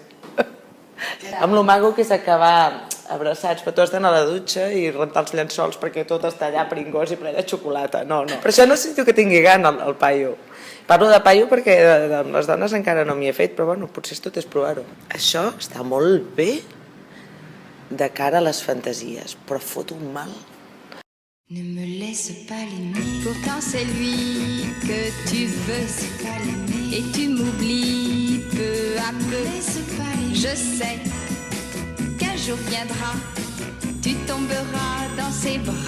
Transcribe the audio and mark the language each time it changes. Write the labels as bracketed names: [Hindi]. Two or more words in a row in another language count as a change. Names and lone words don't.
[Catalan] Amb lo maco que és acabar abraçats, però tu has d'anar a la dutxa i rentar els llençols perquè tot està allà pringós i ple de xocolata. No. Per això no sento que tingui gana el paio. Parlo de paio perquè amb les dones encara no m'hi he fet, però bueno, potser tot és provar-ho. Això està molt bé de cara a les fantasies, però fot un mal. [French] Ne me laisse pas l'aimer. Pourtant c'est lui que tu veux. Et tu m'oublies peu à peu. Je sais qu'un jour viendra, tu tomberas dans ses bras.